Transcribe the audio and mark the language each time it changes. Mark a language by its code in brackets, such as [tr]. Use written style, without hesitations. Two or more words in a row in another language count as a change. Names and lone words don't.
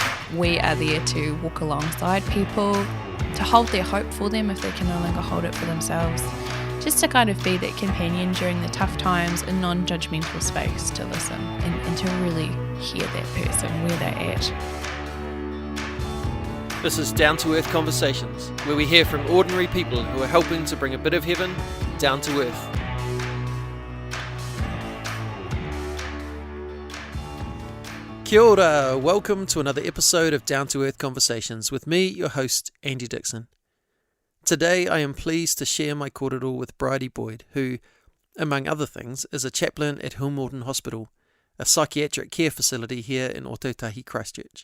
[en] we are there to walk alongside people, to hold their hope for them if they can no longer hold it for themselves, just to kind of be that companion during the tough times, a non-judgmental space to listen and to really hear that person where they're at. This is Down to Earth Conversations, where we hear from ordinary people who are helping to bring a bit of heaven down to earth. [mi] Kia ora, [en] welcome to another episode of Down to Earth Conversations with me, your host, Andy Dixon. Today I am pleased to share my kōrero with Bridie Boyd, who, among other things, is a chaplain at Hillmorton Hospital, a psychiatric care facility here in Ōtautahi, Christchurch.